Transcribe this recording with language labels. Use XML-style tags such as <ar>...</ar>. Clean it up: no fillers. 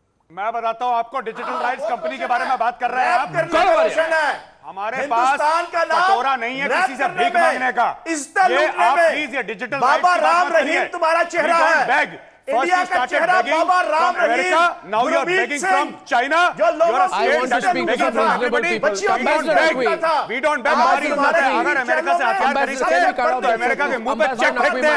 <hi>मैं बताता हूं आपको, डिजिटल राइट्स कंपनी के बारे में बात कर रहे हैं आप। रोशन है, हमारे पास कटोरा नहीं है किसी से भीख मांगने का। ये आप प्लीज ये डिजिटल बाबा राम रहीम तुम्हारा चेहरा है। इंडिया का चेहरा बाबा Ram Rahim.</hi> <en>Now you are begging from China.</en> <hi>जो लोगों</hi> <en>I want to speak to some reasonable people. We don't beg.</en> <hi>हमारी हिम्मत है, अगर अमेरिका से हथियार खरीदते तो अमेरिका के मुंह पे चेक फेंकते हैं।</hi>